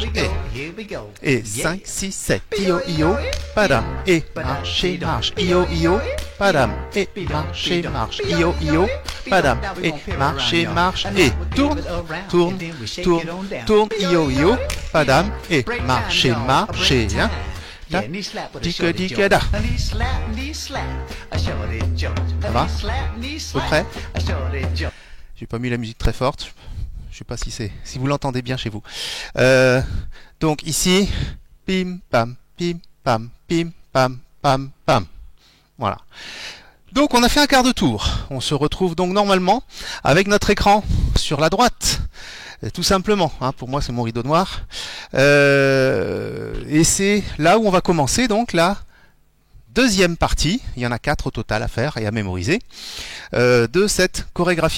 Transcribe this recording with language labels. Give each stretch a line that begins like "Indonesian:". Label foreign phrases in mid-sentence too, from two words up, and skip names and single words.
French: Et 5, 6, 7. Io, io, padam. Et marcher, marche. Io, io, padam. Et marcher, marche. Io, io, padam. Et marcher, marche. Et tourne, tourne, tourne, tourne. Io, io, padam. Et marcher, marcher. Hein. Da, dika, dika, da. Ça va? À peu près? J'ai pas mis la musique très forte. Je sais pas si vous l'entendez bien chez vous. Donc ici, pim pam, pim pam, pam pam. Voilà. Donc on a fait un quart de tour. On se retrouve donc normalement avec notre écran sur la droite. Tout simplement, hein, pour moi c'est mon rideau noir. Et c'est là où on va commencer donc la deuxième partie, il y en a 4 au total à faire et à mémoriser, de cette chorégraphie.